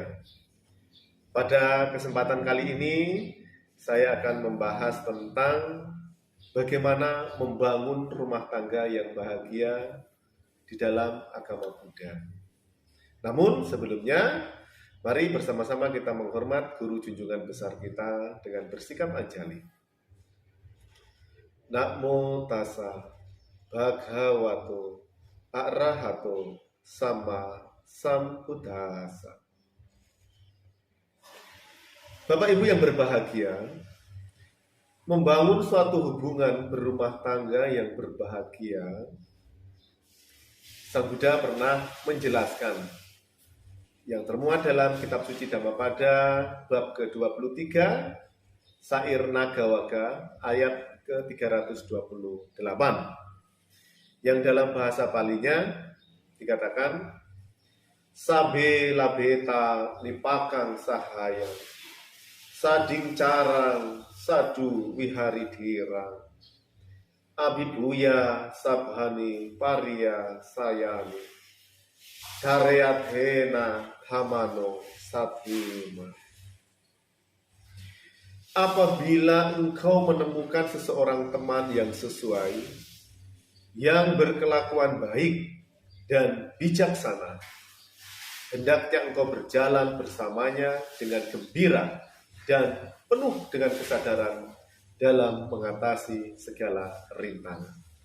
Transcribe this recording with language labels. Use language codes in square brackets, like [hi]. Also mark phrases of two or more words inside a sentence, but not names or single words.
[id] Pada kesempatan kali ini, saya akan membahas tentang bagaimana membangun rumah tangga yang bahagia di dalam agama Buddha. Namun sebelumnya, mari bersama-sama kita menghormat guru junjungan besar kita dengan bersikap anjali. [pi] Namo tassa bhagavato arahato sama sambuddhassa. [id] Bapak Ibu yang berbahagia, membangun suatu hubungan berumah tangga yang berbahagia, Sang Buddha pernah menjelaskan yang termuat dalam kitab suci Dhammapada bab ke-23 Sair Nagawaka ayat ke-328 yang dalam bahasa Palinya dikatakan [pi] sabe labeta nipakang sahaya sading carang sadu wiharidhirang abibuya sabhani pariya sayani dareathena hamano sathima. [id] Apabila engkau menemukan seseorang teman yang sesuai, yang berkelakuan baik dan bijaksana, hendaknya engkau berjalan bersamanya dengan gembira dan penuh dengan kesadaran dalam mengatasi segala rintangan.